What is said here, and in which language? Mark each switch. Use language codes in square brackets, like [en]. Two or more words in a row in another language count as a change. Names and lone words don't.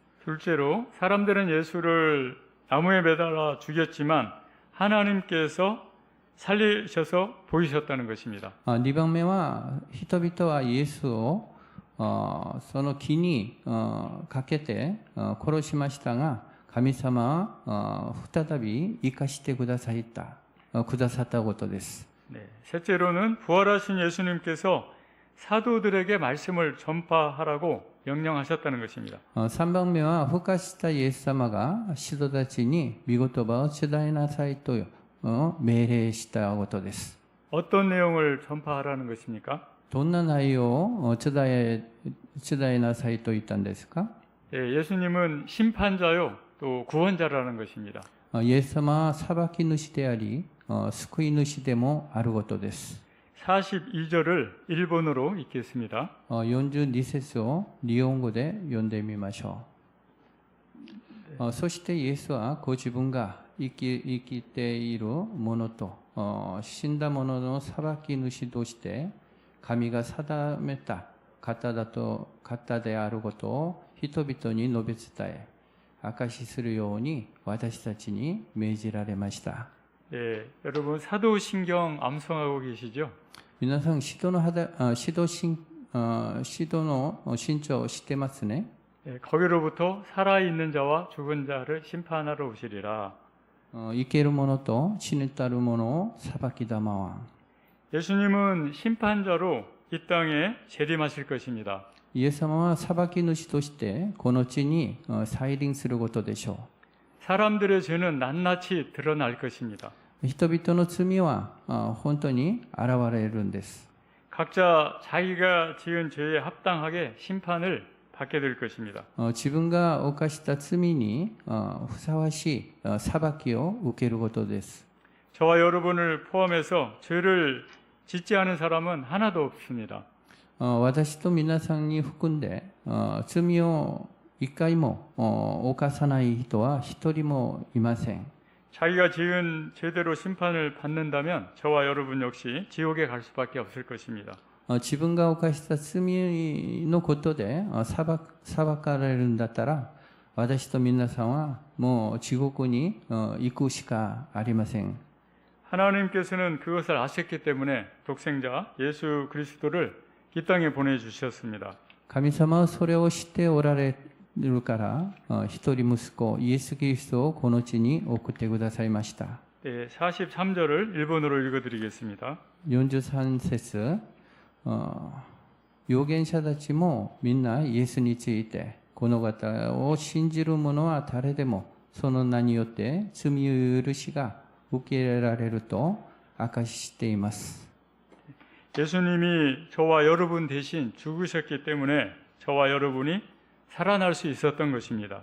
[ko] 둘째로 사람들은 예수를 나무에 매달아 죽였지만 하나님께서 살리셔서 보이셨다는 것입니다. [ja] 2 番目は人々はイエスをその木にかけて殺しましたが神様は再び生かしてくださったことです。 [ko] 네, 셋째로는 부활하신 예수님께서 사도들에게 말씀을 전파하라고 명령하셨다는 것입니다. [ja] 3 番目は復活したイエス様が使徒たちに御言葉を伝えなさいと命令したことです。 [ko] 어떤 내용을 전파하라는 것입니까? [ja] どんな内容を伝えなさいと言ったんですか。 [ko] 예, 예수님은 심판자요 또 구원자라는 것입니다. [ja] イエス様は裁き主であり救い主でもあることです。 [ko] 42절을 일본어로 읽겠습니다. [ja] 42 節を日本語で読んでみましょう。そしてイエスはご自分が生きている者と死んだ者の裁き主として神が定めた方であることを人々に述べ伝え証しするように私たちに命じられました。 [ko] 예, 여러분 사도신경 암송하고 계시죠? [ja] 皆さん、使徒の信条を知ってますね。 [ko] 예, 거기로부터 살아있는 자와 죽은 자를 심판하러 오시리라. [ja] 生ける者と死ねたる者を裁きだまわ。 [ko] 예수님은 심판자로 이 땅에 재림하실 것입니다. [ja] イエス様は裁き主としてこの地に再臨することでしょ [ko] 사람들의 죄는 낱낱이 드러날 것입니다. [ja] う。人々の罪は本当に現れるんです。 [ko] 각자 자기가 지은 죄에 합당하게 심판을 받게 될 것입니다. [ja] 自分が犯した罪にふさわしい裁きを受けることです。 [ko] 저와 여러분을 포함해서 죄를 짓지 않은 사람은 하나도 없습니다. [ja] 私と皆さんに含んで罪を一回も犯さない人は一人もいません。 [ko] 자기가 지은 죄대로 심판을 받는다면 저와 여러분 역시 지옥에 갈 수밖에 없을 것입니다. [ja] 自分が犯した罪のことで裁かれるんだったら、私と皆さんはもう地獄に行くしかありません。 [ko] 하나님께서는 그것을 아셨기 때문에 독생자 예수 그리스도를 이 땅에 보내주셨습니다. [ja] 神様はそれを知っておられるから、一人息子イエス・キリストをこの地に送ってくださいました。 [ko] 네, 43절을 일본어로 읽어드리겠습니다. [ja] 43 節、預言者たちもみんなイエスについて、この方を信じる者は誰でもその名によって罪許しが受け入れられると証ししています。 [ko] 예수님이 저와 여러분 대신 죽으셨기 때문에 저와 여러분이 살아날 수 있었던 것입니다.